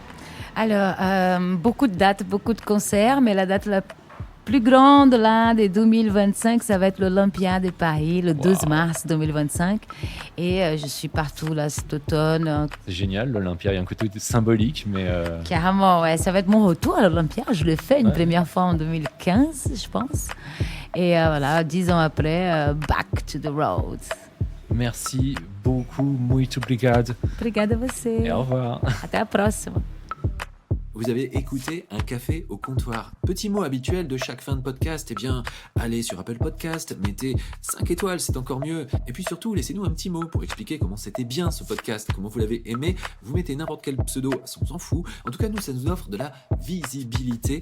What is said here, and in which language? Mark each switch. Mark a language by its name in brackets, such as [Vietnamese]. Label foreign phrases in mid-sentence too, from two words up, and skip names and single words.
[French] Alors, beaucoup de dates, beaucoup de concerts, mais la date la plus grande là de 2025, ça va être l'Olympia de Paris, le 12 mars 2025. Et je suis partout là cet automne. C'est génial, l'Olympia, il y a un côté symbolique, mais... Carrément, ouais, ça va être mon retour à l'Olympia. Je l'ai fait une première fois en 2015, je pense. Et voilà, 10 ans après, [English] back to the road. [French] Merci beaucoup, [Portuguese] muito obrigado. Obrigada a você. [French] Et au revoir. [Portuguese] Até a próxima. [French] Vous avez écouté Un café au comptoir. Petit mot habituel de chaque fin de podcast, allez sur Apple Podcast, mettez 5 étoiles, c'est encore mieux. Et puis surtout, laissez-nous un petit mot pour expliquer comment c'était bien ce podcast, comment vous l'avez aimé. Vous mettez n'importe quel pseudo, on s'en fout. En tout cas, nous, ça nous offre de la visibilité.